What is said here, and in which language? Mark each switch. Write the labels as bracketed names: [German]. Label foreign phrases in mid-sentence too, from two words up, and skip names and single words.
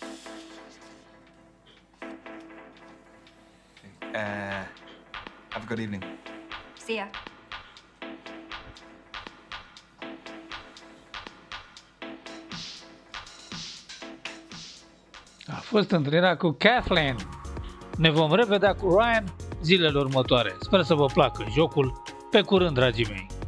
[English] Okay, have a good evening. See ya. [Romanian] A fost întâlnirea cu Kathleen. Ne vom revedea cu Ryan zilele următoare. Sper să vă placă jocul. Pe curând, dragii mei!